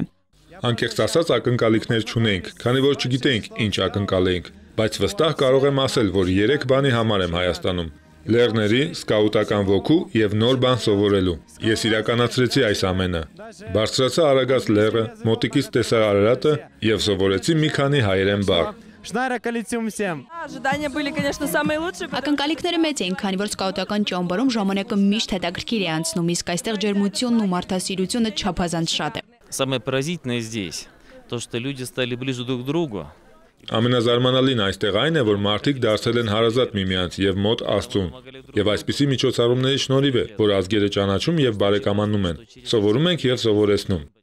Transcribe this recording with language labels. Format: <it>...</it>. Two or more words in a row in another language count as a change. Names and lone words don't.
<hy>Անկեղծ ասած ակնկալիքներ չունեինք, քանի որ չգիտեինք ինչ ակնկալեինք, բայց վստահ կարող եմ ասել, որ 3 բանի համար եմ Հայաստանում. լեռների, սկաուտական ոգու եւ նոր բան սովորելու։ Ես իրականացրեցի այս ամենը։ Բարձրացա Արագած լեռը, մոտիկից տեսա Արարատը եւ սովորեցի մի քանի հայերեն բառ։ Շնորհակալություն всем.</hy> <ru>Ожидания были, конечно, самые лучшие.</ru> <hy>Ակնկալիքները մեծ էին, քանի որ սկաուտական ճամբարում ժամանակը միշտ հետաքրքիր է անցնում, իսկ այստեղ ջերմությունն ու մարդասիրությունը չափազանց շատ է։</hy> <ru>Самое поразительное здесь, то, что люди стали ближе друг к другу.</ru> <hy>Ամենազարմանալին այստեղ այն է, որ մարդիկ դարձել են հարազատ միմյանց եւ մոտ Աստծուն։ Եվ այսպիսի միջոցառումների շնորհիվ է, որ ազգերը ճանաչում եւ բարեկամանում են։ Սովորում ենք եւ սովորեցնում։</hy>